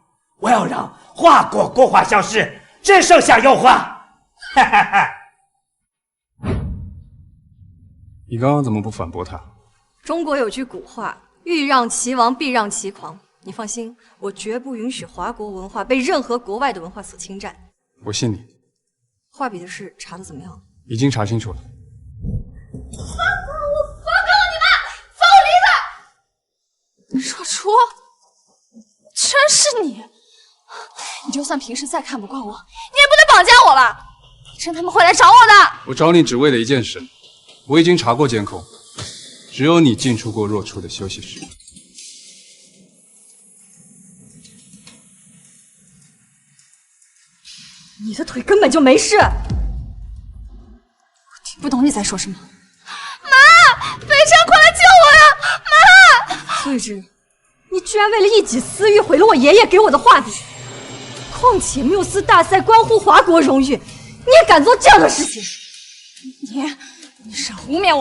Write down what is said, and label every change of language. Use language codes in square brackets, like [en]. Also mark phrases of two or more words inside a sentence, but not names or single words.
[zh] 我要讓華國國畫消失，只剩下油畫。哈哈哈！你剛剛怎麼不反駁他？中國有句古話，欲讓其亡，必讓其狂。你放心，我絕不允許華國文化被任何國外的文化所侵占。我信你。畫筆的事查得怎麼樣？已經查清楚了。若初，居然是你！你就算平时再看不惯我，你也不能绑架我吧？趁他们会来找我的。我找你只为了一件事，我已經查過監控，只有你進出過若初的休息室。你的腿根本就沒事。我聽不懂你在說什麼。媽，北辰，快來救我呀！媽！翠芝，你居然為了一己私欲毀了我爺爺給我的畫筆。況且繆斯大賽關乎華國榮譽，你也敢做這樣的事情？你少污衊我！